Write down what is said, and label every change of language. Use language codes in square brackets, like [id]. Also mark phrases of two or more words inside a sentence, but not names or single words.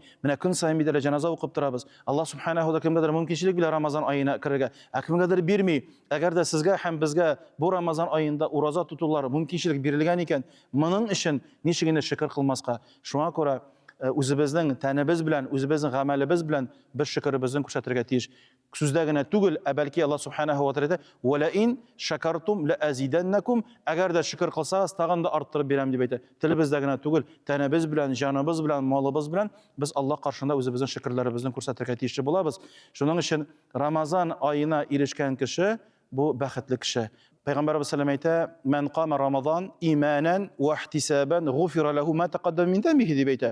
[tt] Менә көн саен бит җаназа укып торабыз. Аллаһ субханаһу ва кемгәдер мөмкинчелек бирә Рамазан аена кирергә, кемгәдер бирми. Әгәр дә сезгә һәм безгә бу Рамазан аенда ураза тутулар мөмкинчелек бирелгән икән, моның өчен ничек инде шөкер кылмаска? Шуңа күрә үзебезнең тәнебез белән, үзебезнең гамәлебез белән без шөкеребезне күрсәтергә тиеш. Сүздә генә түгел, бәлки Аллаһ [ar] سبحانه وتعالى "ولئن شكرتم لأزيدنكم", [tt] әгәр дә шөкер кылсагыз, тагын да арттырып бирәм дип әйтә. Телебездә генә түгел, тәнебез белән, җаныбыз белән, малыбыз белән без Аллаһ каршында үзебезнең шөкерләребезне күрсәтергә тиешле булабыз. Шуның өчен Рамазан аена ирешкән кеше бу бәхетле кеше. Пәйгамбәрбез [ar] صلى الله عليه وسلم [tt] әйтә: [ar] "من قام رمضان إيمانا واحتسابا غفر له ما تقدم من ذنبه", [tt] дип әйтә.